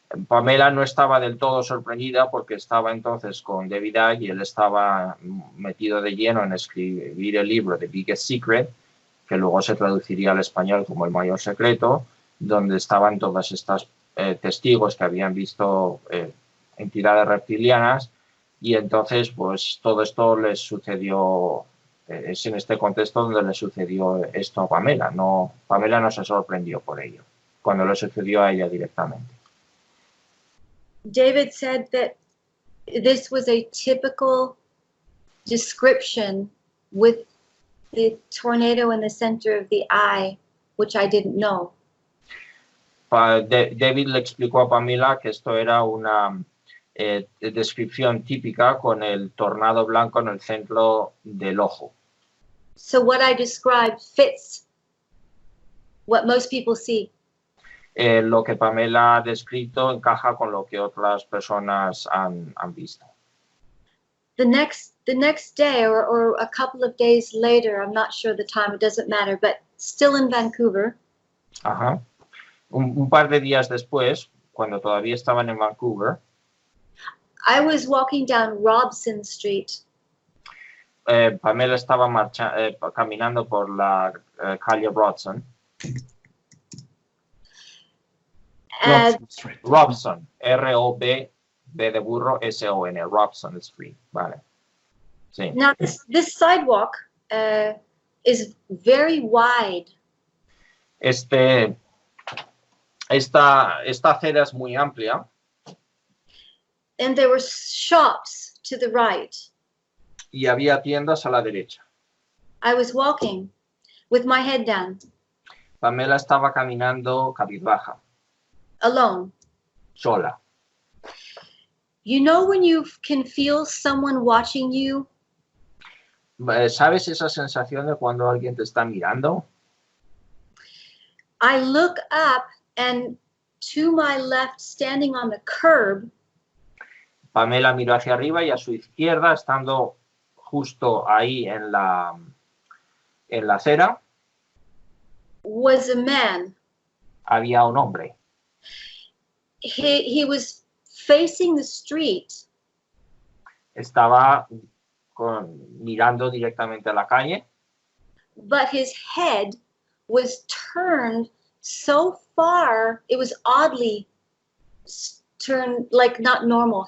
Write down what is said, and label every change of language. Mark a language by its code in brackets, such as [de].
[es] Pamela no estaba del todo sorprendida porque estaba entonces con David y él estaba metido de lleno en escribir el libro The Biggest Secret, que luego se traduciría al español como El Mayor Secreto, donde estaban todas estas testigos que habían visto entidades reptilianas y entonces pues todo esto les sucedió, es en este contexto donde le sucedió esto a Pamela. Pamela no se sorprendió por ello, cuando le sucedió a ella directamente. [en] David said that this was a typical description with the tornado in the center of the eye, which I didn't know. [es] David le explicó a Pamela que esto era una descripción típica con el tornado blanco en el centro del ojo. [en] So what I described fits what most people see. [es] Lo que Pamela ha descrito encaja con lo que otras personas han visto. [en] The next day or a couple of days later, I'm not sure the time, it doesn't matter, but still in Vancouver. [es] Ajá. Un par de días después, cuando todavía estaban en Vancouver, [en] I was walking down Robson Street. [es] Pamela estaba caminando por la calle Robson. Robson, R-O-B, B de burro, S-O-N, Robson Street, vale. Sí. [en] Now this sidewalk is very wide. [es] Esta acera es muy amplia. [en] And there were shops to the right. [es] Y había tiendas a la derecha. [en] I was walking with my head down. [es] Pamela estaba caminando cabizbaja. [en] Alone. [es] Sola. [en] You know when you can feel someone watching you? [es] ¿Sabes esa sensación de cuando alguien te está mirando? [en] I look up and to my left, standing on the curb. [es] Pamela miró hacia arriba y a su izquierda, estando justo ahí en la acera, [en] was a man. [es] Había un hombre. [en] He was facing the street. [es] Estaba mirando directamente a la calle. [en] But his head was turned so far, it was oddly turned, like not normal.